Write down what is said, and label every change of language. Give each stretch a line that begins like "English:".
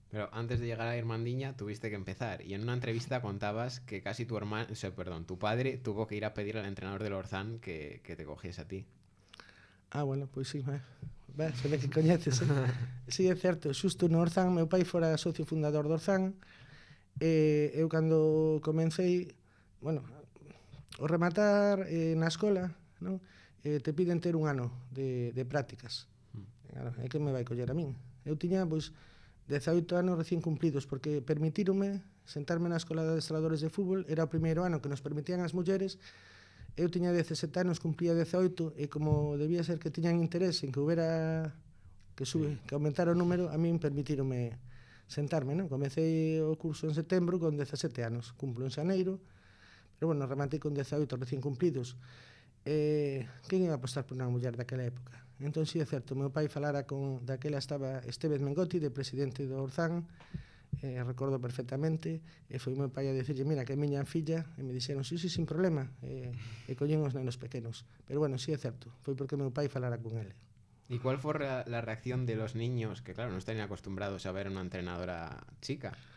Spanish: Pero antes de llegar a Irmandiña tuviste que empezar y en una entrevista contabas que casi tu padre tuvo que ir a pedir al entrenador del Orzán que te cogiese a ti.
Galician: Bueno, pois sí, se ve que coñeces, Sí, é certo, xusto no Orzán, meu pai fora socio fundador do Orzán, eu cando comecei, bueno, o rematar na escola, non? Te piden ter un ano de prácticas. Claro, é que me vai coller a min. Eu tiña, pois, 18 anos recién cumplidos, porque permitíronme sentarme na escola de adestradores de fútbol, era o primeiro ano que nos permitían as mulleres, eu tiña 17 anos, cumplía 18, e como debía ser que tiñan interés en que houbera que aumentara o número, a min permitíronme sentarme, non? Comecei o curso en setembro con 17 anos, cumplo en xaneiro, pero bueno, rematei con 18 recién cumplidos. Quen iba a apostar por unha muller daquela época? Entón, sí, é certo, meu pai falara con... Daquela estaba Estevez Mengoti, de presidente do Orzán, recordo perfectamente, e foi meu pai a dicirlle, mira, que é miña filla, e me dixeron, sí, sin problema, e collín os nenos pequenos. Pero bueno, sí, é certo, foi porque meu pai falara con ele.
Spanish: ¿Y cuál fue la reacción de los niños que, claro, no están acostumbrados a ver a una entrenadora chica?